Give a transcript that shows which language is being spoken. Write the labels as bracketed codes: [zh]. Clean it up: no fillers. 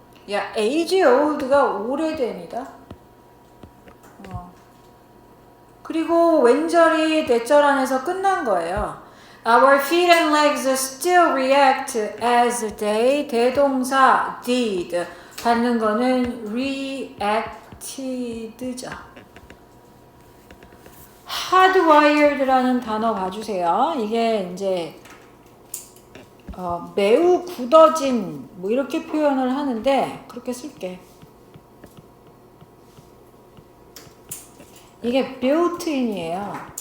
[ko] 야, age old가 오래됩니다. 그리고 왼절이 대절 안에서 끝난 거예요. [en] Our feet and legs still react as they, 대동사 did, 받는 거는 reacted죠. [ko] hardwired라는 단어 봐주세요. 이게 이제 매우 굳어진 뭐 이렇게 표현을 하는데 그렇게 쓸게. 이게 built-in이에요.